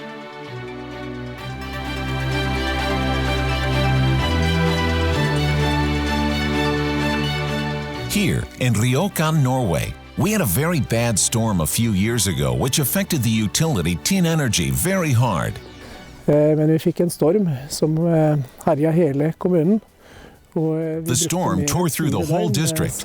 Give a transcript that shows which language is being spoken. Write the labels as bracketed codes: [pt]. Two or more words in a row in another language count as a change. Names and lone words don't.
[en] Here in Rjukan, Norway, we had a very bad storm a few years ago which affected the utility Tin Energy very hard. [no] Men vi fikk en storm som herja hele kommunen. [en] The storm tore through the whole district.